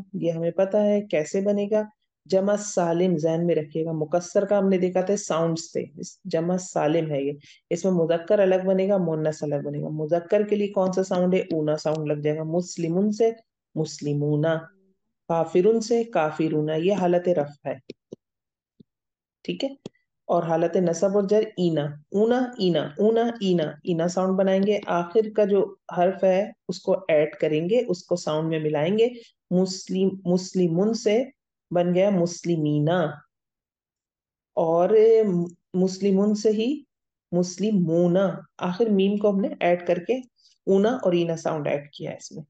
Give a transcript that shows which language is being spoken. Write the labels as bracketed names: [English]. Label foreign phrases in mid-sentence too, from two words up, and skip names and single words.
[Urdu] یہ ہمیں پتا ہے کیسے بنے گا. جمع سالم ذہن میں رکھیے گا, مکسر کا ہم نے دیکھا تھا ساؤنڈز تھے, جمع سالم ہے یہ, اس میں مذکر الگ بنے گا, مونس الگ بنے گا. مذکر کے لیے کون سا ساؤنڈ ہے, اونا ساؤنڈ لگ جائے گا. مسلمون سے مسلمونا, کافرون سے کافرونا, یہ حالت رفع ہے. ٹھیک ہے, اور حالت نصب اور جر اینا, اونا اینا, اونا اینا, اینا ساؤنڈ بنائیں گے. آخر کا جو حرف ہے اس کو ایڈ کریں گے, اس کو ساؤنڈ میں ملائیں گے. مسلمون سے بن گیا مسلمینا, اور مسلمون سے ہی مسلمونا, آخر میم کو ہم نے ایڈ کر کے اونا اور اینا ساؤنڈ ایڈ کیا ہے اس میں.